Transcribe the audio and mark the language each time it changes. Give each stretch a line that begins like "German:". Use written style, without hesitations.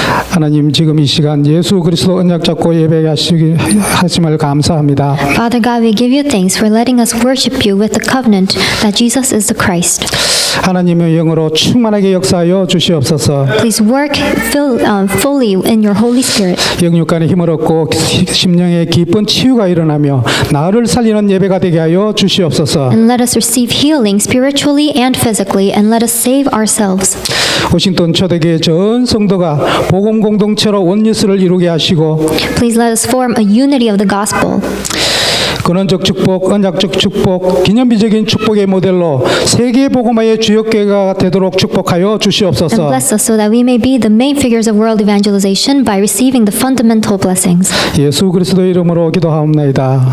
Korean: 하나님, 지금 이 시간 예수 그리스도 언약 잡고 예배하심을 감사합니다.
English: Father God, we give you thanks for letting us worship you with the covenant that Jesus is the Christ.
Korean: 하나님의 영으로 충만하게 역사하여 주시옵소서.
English: Please work fully in your Holy Spirit.
Korean: 영육간의 힘을 얻고 심령의 깊은 치유가 일어나며 나를 살리는 예배가 되게 하여 주시옵소서.
English: And let us receive healing spiritually and physically, and let us save ourselves.
Korean: 워싱턴 초대교회 전 성도가 복음 공동체로 원리스를 이루게 하시고
English: Please let us form a unity of the gospel.
Korean: 근원적 축복, 언약적 축복, 기념비적인 축복의 모델로 세계 복음화의 주역교회가 되도록 축복하여
English: And
Korean: 주시옵소서.
English: bless us so that we may be the main figures of world evangelization by receiving the fundamental blessings.
Korean: 예수 그리스도 이름으로 기도하옵나이다.